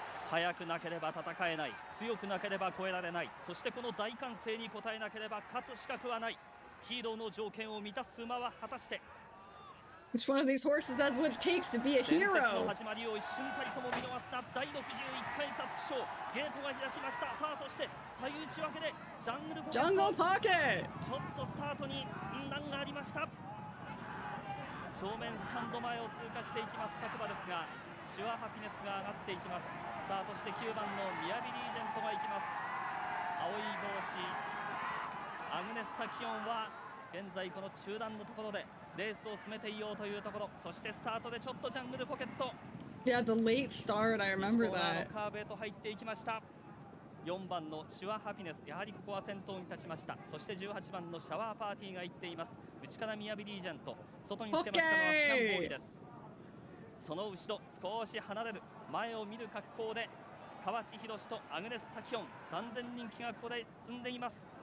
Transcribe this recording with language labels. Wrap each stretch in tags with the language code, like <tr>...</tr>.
<ja>速くなければ戦えない、強くなければ超えられない、そしてこの大歓声に応えなければ勝つ資格はない。ヒーローの条件を満たす馬は果たして。</ja> <en>Which one of these horses has what it takes to be a hero?</en> <ja>伝説の始まりを一瞬たりとも見逃すな。第61回皐月賞、ゲートが開きました。さあそして左右内分けでジャングルポケット。ちょっとスタートに難がありました。正面スタンド前を通過していきます各馬ですが、シュアハピネスが上がっていきます。さあそして9番のミヤビリージェントがいきます。青い帽子アグネス・タキオンは現在この中段のところでレースを進めていようというところ。そしてスタートでちょっとジャングルポケット、</ja> <en>Yeah, the late start, I remember that.</en> <ja>カーブへと入っていきました。4番のシュアハピネス、やはりここは先頭に立ちました。そして18番のシャワーパーティーが行っています。内からミヤビリージェント、外につけましたのはスキャンボーイです。その後ろ少し離れる前を見る格好で河内宏とアグネス・タキオン、断然人気がここで進んでいます。</ja>